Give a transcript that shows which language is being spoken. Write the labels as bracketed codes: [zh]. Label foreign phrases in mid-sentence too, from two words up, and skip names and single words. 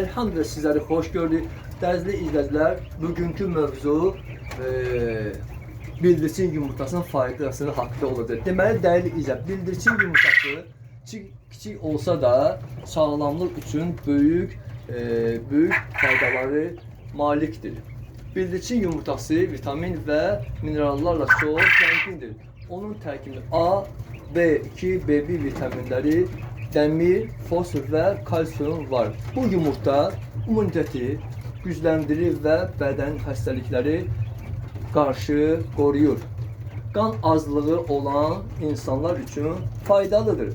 [tr] Elhamdülillah sizleri hoş gördük. Değerli izleyiciler, bugünkü mövzu bildirçin yumurtasının faydası hakkında olacak. Deməli, değerli izleyiciler, bildirçin yumurtası küçük olsa da sağlamlık için büyük faydaları maliktir. Bildirçin yumurtası vitamin ve minerallarla çok zengindir. [az] Onun tərkibində A, B2, B1 vitaminləri, dəmir, fosfor və kalsium var. Bu yumurta immuniteti gücləndirir və bədən xəstəlikləri qarşı qoruyur. Qan azlığı olan insanlar üçün faydalıdır.